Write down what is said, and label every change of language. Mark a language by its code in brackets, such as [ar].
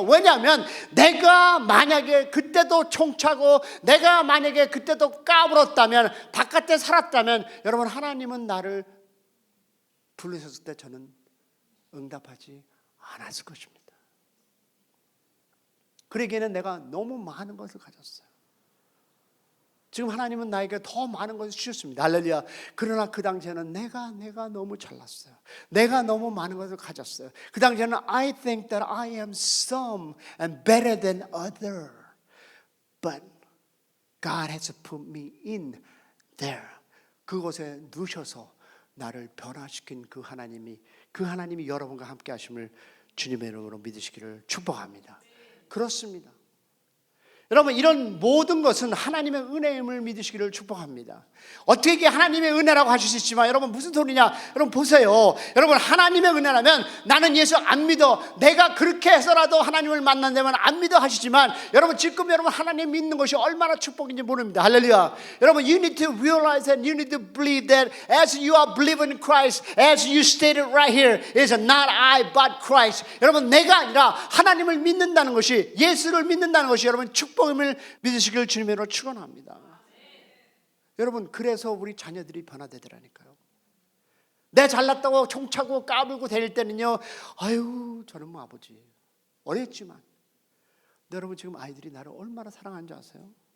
[ko] 왜냐하면 내가 만약에 그때도 총차고 내가 만약에 그때도 까불었다면 바깥에 살았다면 여러분 하나님은 나를 부르셨을 때 저는 응답하지 않았을 것입니다. 그러기에는 내가 너무 많은 것을 가졌어요. 지금 하나님은 나에게 더 많은 것을 주셨습니다. 할렐루야. 그러나 그 당시에는 내가 너무 잘났어요. 내가 너무 많은 것을 가졌어요. 그 당시에는 [en] I think that I am some and better than other. But God has put me in there. [ko] 그곳에 누셔서 나를 변화시킨 그 하나님이 여러분과 함께 하심을 주님의 이름으로 믿으시기를 축복합니다. 그렇습니다. 여러분 이런 모든 것은 하나님의 은혜임을 믿으시기를 축복합니다. 어떻게 하나님의 은혜라고 하실 수 있지만 여러분 무슨 소리냐? 여러분 보세요. 여러분 하나님의 은혜라면 나는 예수 안 믿어. 내가 그렇게 해서라도 하나님을 만난다면 안 믿어 하시지만 여러분 지금 여러분 하나님 믿는 것이 얼마나 축복인지 모릅니다. 할렐루야. 여러분 [en] you need to realize and you need to believe that as you are believing in Christ, as you stated right here, is not I but Christ. [ko] 여러분 내가 아니라 하나님을 믿는다는 것이, 예수를 믿는다는 것이 여러분 축복임을 믿으시길 주님으로 축원합니다. 여러분 그래서 우리 자녀들이 변화되더라니까요. 내 잘났다고 총차고 까불고 다닐 때는요, 아유 저는 뭐 아버지 어렸지만, 근데 여러분 지금 아이들이 나를 얼마나 사랑하는 줄 아세요?